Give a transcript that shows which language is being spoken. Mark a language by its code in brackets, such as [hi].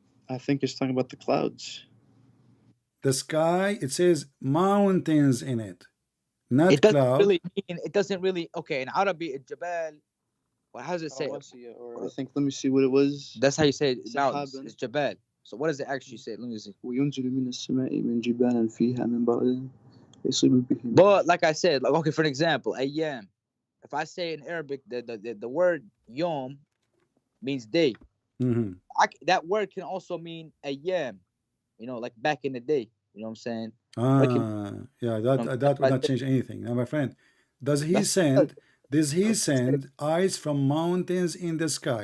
[en] I think it's talking about the clouds. The sky, it says mountains in it, not It doesn't cloud. really mean. It doesn't really. Okay, in Arabic, Jabal. Well, how does it say? Oh, I see it. Or I think, let me see what it was. That's how you say it. Mountains. Sahaban. It's Jabal. So what does it actually say? Let me see. [ar] وينزل من السماء من جبال فيها من بعد يصيب به. [en] But like I said, like okay, for an example, ayyam. If I say in Arabic, the word yom means day. Mm-hmm. That word can also mean ayyam. You know, like back in the day. You know what I'm saying? Yeah, that would not change anything. Now, my friend, does he send ice from mountains in the sky?